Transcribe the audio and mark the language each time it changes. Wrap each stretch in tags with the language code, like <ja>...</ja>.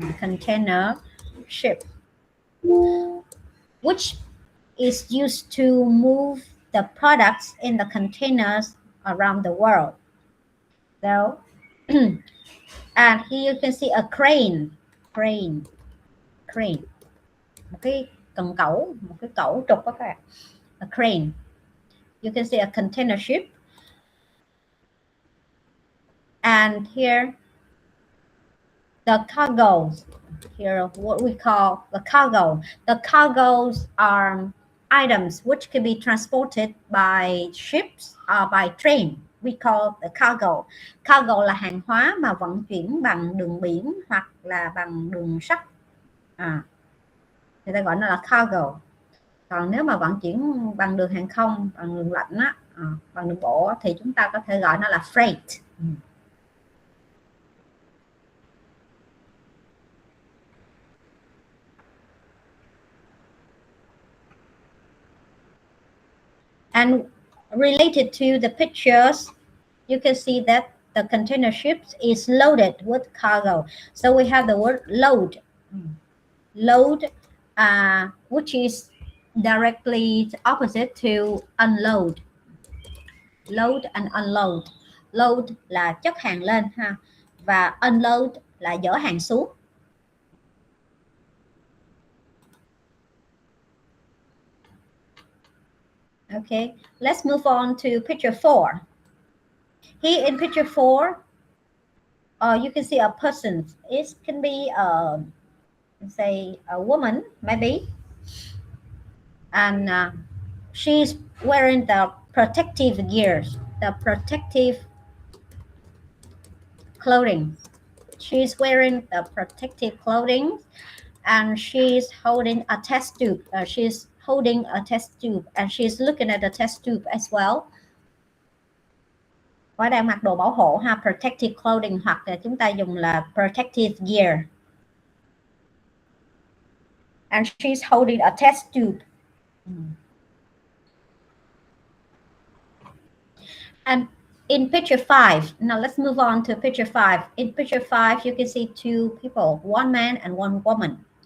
<en>Container ship, which is used to move the products in the containers around the world. So, and here you can see a crane.</en> <vi>Một cái cần cẩu, một cái cẩu trục các bạn.</vi> <en>A crane. You can see a container ship. And here, the cargoes. Here, what we call the cargo. The cargoes are items which can be transported by ships or by train. We call the cargo.</en> <vi>Cargo là hàng hóa mà vận chuyển bằng đường biển hoặc là bằng đường sắt. Người ta gọi nó là cargo. Còn nếu mà vận chuyển bằng đường hàng không, bằng đường lạnh á, bằng đường bộ thì chúng ta có thể gọi nó là freight.</vi> <en>And related to the pictures, you can see that the container ship is loaded with cargo. So we have the word load. Load, which is directly opposite to unload. Load and unload.</en> <vi>Load là chất hàng lên ha, và unload là dỡ hàng xuống.</vi> <en>Okay, let's move on to picture 4. Here in picture 4, you can see a person. It can be say a woman, maybe, and she's wearing the protective gears, the protective clothing. She's wearing the protective clothing, and she's holding a test tube. She's holding a test tube, and she's looking at the test tube as well.</en> <vi>Có đang mặc đồ bảo hộ ha,</vi> <en>protective clothing,</en> <vi>hoặc là chúng ta dùng là</vi> <en>protective gear. And she's holding a test tube. And in picture 5, now let's move on to picture 5. In picture 5, you can see two people, one man and one woman.</en>